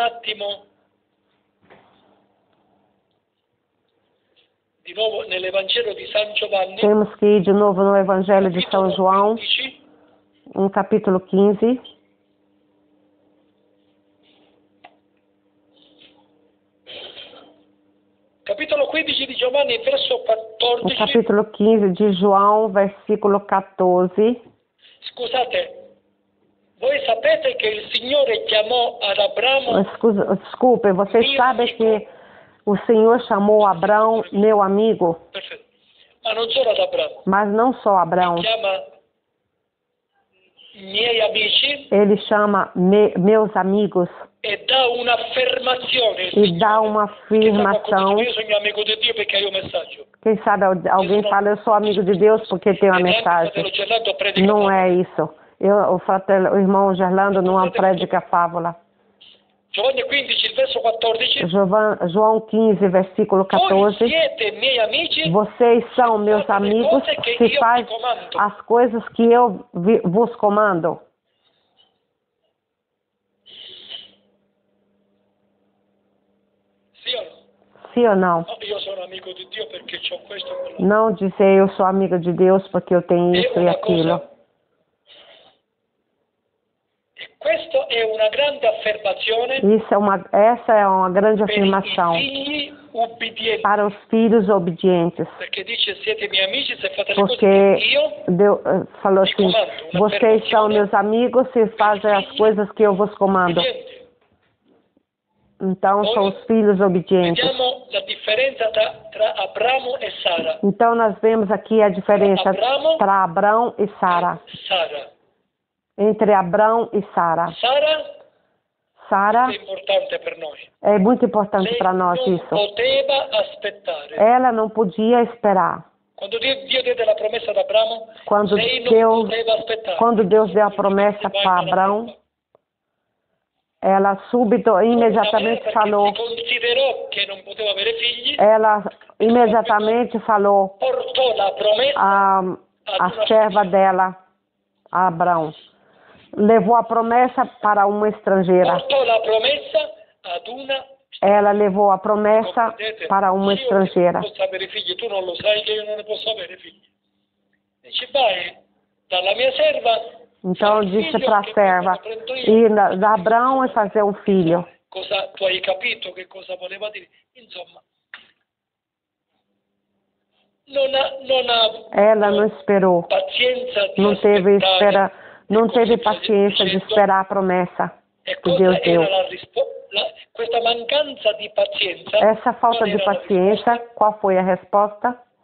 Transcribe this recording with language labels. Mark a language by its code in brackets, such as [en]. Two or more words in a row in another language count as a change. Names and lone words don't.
[pt] Temos que ir de novo no Evangelho de São João, no capítulo 15. Capítulo 15 de Giovanni, verso 14. O capítulo 15 de João, versículo 14. [it] Scusate, voi sapete che il Signore chiamò ad Abramo. [pt] Desculpe, vocês sabem que o Senhor chamou Abraão, meu amigo. Perfeito. Mas não só Abraão. Ele chama meus amigos. E dá uma afirmação. Quem sabe alguém fala, eu sou amigo de Deus porque tem uma mensagem. Não é isso. O irmão Gerlando não predica fábula. [it] Giovanni 15, il verso 14. [pt] João 15, versículo [it] Voi 14. siete miei amici, [pt] Vocês são meus amigos se faz as coisas que eu vos comando. [it] sì o no? [pt] Sim ou não? [it] No, io sono amico di Dio perché ho questo e quello. [pt] Não dizer eu sou amigo de Deus porque eu tenho isso e aquilo. [it] E questa è una grande affermazione [pt] Essa é uma grande [it] per [pt] afirmação [it] i figli ubbidienti. [pt] para os filhos obedientes. [it] Perché dice siete miei amici se fate le cose [pt] Porque [it] che io [pt] Deus falou assim, vocês são meus amigos se fazem as coisas que eu vos comando. [it] ubbidienti. [pt] Então são os filhos obedientes. [it] Vediamo la differenza tra Abramo e Sara. [pt] Então nós vemos aqui a diferença para Abrão e Sara. Sara. Entre Abrão e Sara. Sara [it] è importante per noi. [pt] é muito importante para nós [it] non [pt] isso. [it] poteva aspettare. [pt] Ela não podia esperar. [it] Quando Dio diede la promessa ad Abramo, [pt] Quando [it] lei non poteva aspettare. [pt] Quando Deus deu a promessa para Abrão, ela imediatamente falou. [it] Considerò che non poteva avere figli. [pt] Ela imediatamente falou [it] Portò la promessa [pt] a serva dela, a Abrão. Levou a promessa para uma estrangeira. [it] Portò la promessa ad una. [pt] Ela levou a promessa para uma estrangeira. [it] Non posso avere figli, tu non lo sai che io non ne posso avere figli. Dice vai dalla mia serva. [pt] Então disse para a serva ir da Abrão e fazer um filho. [it] Tu hai capito che cosa voleva dire? Insomma, [pt] ela não esperou. Não teve paciência de esperar a promessa que Deus deu. Essa falta de paciência, qual foi a resposta?